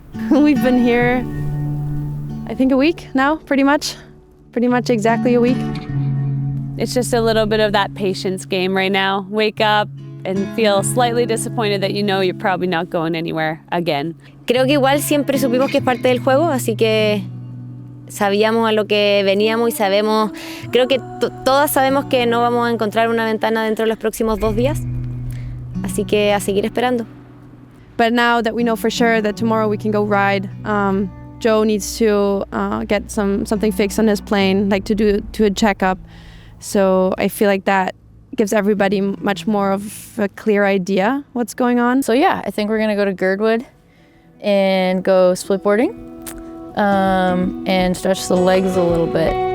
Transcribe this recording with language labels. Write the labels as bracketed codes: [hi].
[en] We've been here, I think a week now, pretty much exactly a week. It's just a little bit of that patience game right now. Wake up and feel slightly disappointed that you know you're probably not going anywhere again. [es] Creo que igual siempre supimos que es parte del juego, así que sabíamos a lo que veníamos y sabemos, creo que todas sabemos que no vamos a encontrar una ventana dentro de los próximos 2 días, así que a seguir esperando. [en] But now that we know for sure that tomorrow we can go ride, Joe needs to get something fixed on his plane, like to a checkup. So I feel like that gives everybody much more of a clear idea what's going on. So yeah, I think we're gonna go to Girdwood and go splitboarding and stretch the legs a little bit.